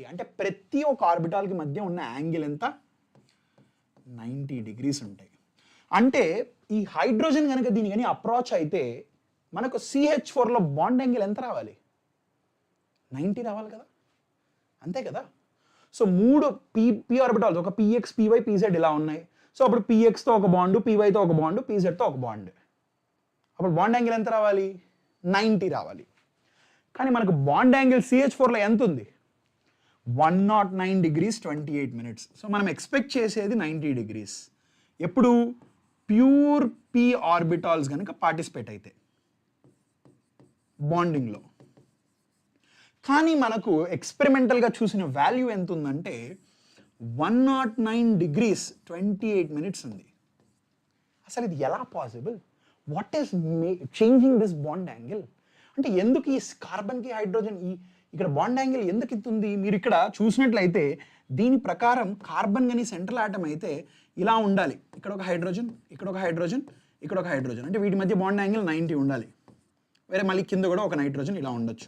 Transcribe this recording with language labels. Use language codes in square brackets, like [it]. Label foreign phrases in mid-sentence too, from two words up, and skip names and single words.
[te] అంటే ప్రతి ఒక్క ఆర్బిటాల్కి మధ్య ఉన్న యాంగిల్ ఎంత? 90 డిగ్రీస్ ఉంటాయి. అంటే ఈ హైడ్రోజన్ కనుక దీని కానీ అప్రోచ్ అయితే మనకు CH4లో [en] bond angle [te] ఎంత రావాలి? 90 రావాలి కదా, అంతే కదా. సో 3 p ఆర్బిటాల్స్, ఒక px, py, pz ఇలా ఉన్నాయి. సో అప్పుడు pxతో ఒక బాండ్, pyతో ఒక బాండ్, pzతో ఒక బాండ్. అప్పుడు [en] bond angle [te] ఎంత రావాలి? 90 రావాలి. కానీ మనకు [en] bond angle [te] CH4లో ఎంత ఉంది? 109 డిగ్రీస్ 28 మినిట్స్. సో మనం ఎక్స్పెక్ట్ చేసేది 90 డిగ్రీస్. ఎప్పుడు? [en] pure p orbitals [te] కనుక పార్టిసిపేట్ అయితే బాండింగ్లో. కానీ మనకు ఎక్స్పెరిమెంటల్గా చూసిన వాల్యూ ఎంత ఉందంటే 109 డిగ్రీస్ 28 మినిట్స్ ఉంది. అసలు ఇది ఎలా పాసిబుల్? [en] what is changing this bond angle? [te] అంటే ఎందుకు ఈ కార్బన్కి హైడ్రోజన్ ఇక్కడ [en] bond angle [te] ఎందుకు ఇస్తుంది? మీరు ఇక్కడ చూసినట్లయితే దీని ప్రకారం కార్బన్ కానీ [en] central atom [te] అయితే ఇలా ఉండాలి. ఇక్కడ ఒక హైడ్రోజన్, ఇక్కడ ఒక హైడ్రోజన్, ఇక్కడ ఒక హైడ్రోజన్. అంటే వీటి మధ్య [en] bond angle [te] 90 ఉండాలి. వేరే మళ్ళీ కింద కూడా ఒక నైట్రోజన్ ఇలా ఉండొచ్చు.